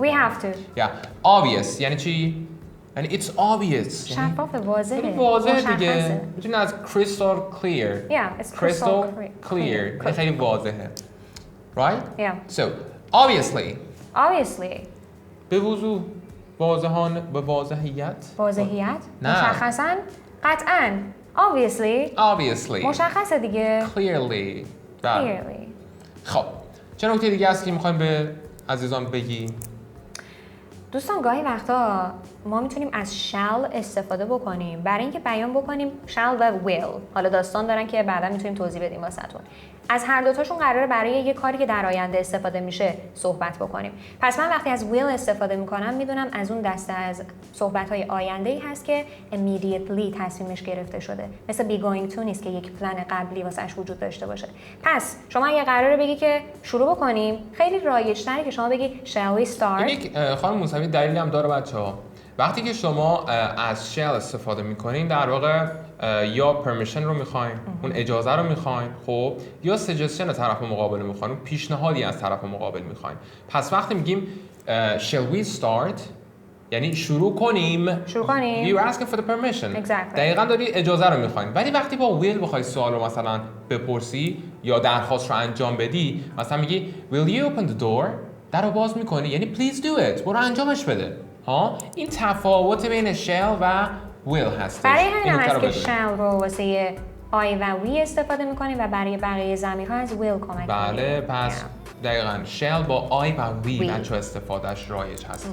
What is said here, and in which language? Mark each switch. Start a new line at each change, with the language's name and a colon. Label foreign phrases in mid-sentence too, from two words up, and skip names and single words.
English: We on. have to. Yeah.
Persian: Obvious. یعنی چی؟ یعنی
English: it's obvious.
Persian: شفاف واضحه. خیلی واضحه مشخصه. دیگه. میتونی از
English: crystal clear. Yeah, it's crystal clear.
Persian: یعنی خیلی واضحه.
English: Right? Yeah. So, obviously. Obviously.
Persian: به وضوح. به واضحیت. واضحیت؟ نه. مشخصاً؟ قطعاً.
English: Obviously. Obviously.
Persian: مشخصه دیگه.
English: Clearly. Clearly.
Persian: خب چه نکته دیگه هست که میخوایم به عزیزان بگی؟ دوستان گاهی وقتا ما میتونیم از shall استفاده بکنیم برای اینکه بیان بکنیم shall و will. حالا داستان دارن که بعدا میتونیم توضیح بدیم واسهتون. از هر دوتاشون قراره برای یه کاری که در آینده استفاده میشه صحبت بکنیم. پس من وقتی از will استفاده میکنم میدونم از اون دسته از صحبت‌های آینده‌ای هست که immediately تصمیمش گرفته شده. مثل
English: be going to
Persian: نیست که یک پلن قبلی واسش وجود داشته باشه. پس شما اگه قراره بگی که شروع بکنیم، خیلی رایج‌تره که شما بگی
English: shall we start.
Persian: این یک خانم موسوی دلیلی هم داره بچه‌ها. وقتی که شما از shall استفاده میکنین در واقع یا پرمیشن رو میخواین، اون اجازه رو میخواین، خب یا سجستشن طرف مقابل میخواین، اون پیشنهادی از طرف مقابل میخواین. پس وقتی میگیم
English: shall we start
Persian: یعنی شروع کنیم.
English: you're asking for the permission. Exactly.
Persian: دقیقاً داری اجازه رو میخواین. ولی وقتی با will بخوای سوال رو مثلا بپرسی یا درخواست رو انجام بدی، مثلا میگی
English: will you open the door؟
Persian: در رو باز میکنی یعنی
English: please do it،
Persian: برو انجامش بده. ها این تفاوت بین shall و will هستش. برای همین هم هست که shall رو واسه I و we استفاده میکنیم و برای بقیه ضمیرها از will کمک میگیریم. بله پس دقیقاً shall با I و we بچه استفادهش رایج هستش.